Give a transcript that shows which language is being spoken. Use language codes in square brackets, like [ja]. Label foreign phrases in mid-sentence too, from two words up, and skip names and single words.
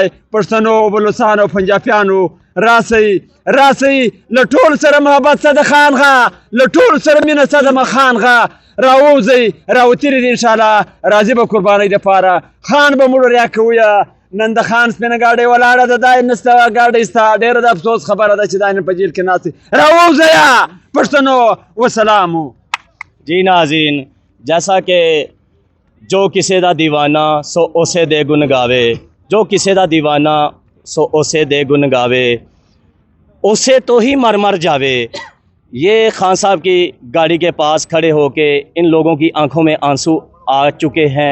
[ps] پښتنو، بلوچستان او پنجابیانو راسئ له ټولو سره محبت سره د خانغه، له ټولو سره مینه سره د خانغه راووځئ. راوتلي دي انشاءالله، راځي به قربانۍ دپاره. خان به موږ ریا کوو. نن د خان سپینه ګاډۍ ولاړه ده، دا یې نسته ګاډۍ سته. ډېره د افسوس خبره ده چې دا نن په جیل کې ناست. راووځئ پښتنو. وسلامو. [ur] جی ناظرین، جیسا کہ [pa] جو کسے دا دیوانہ سو اسے دے گن گاوے، جو کسے دا دیوانہ سو اسے دے گن گاوے، اسے تو ہی مر مر جاوے. [ur] یہ خان صاحب کی گاڑی کے پاس کھڑے ہو کے ان لوگوں کی آنکھوں میں آنسو آ چکے ہیں.